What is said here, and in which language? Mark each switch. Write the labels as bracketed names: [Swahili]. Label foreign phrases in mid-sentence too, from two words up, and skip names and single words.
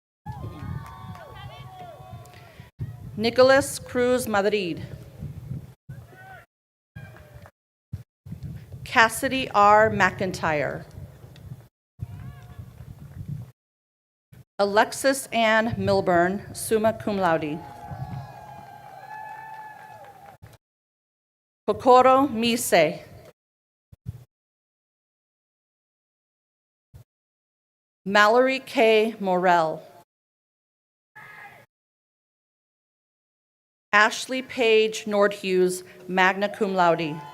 [English] Nicholas Cruz Madrid. Cassidy R. McIntyre. Alexis Ann Milburn, [Latin] summa cum laude. [English] Kokoro Mise. Mallory K. Morell. Ashley Page Nordhughes, [Latin] magna cum laude.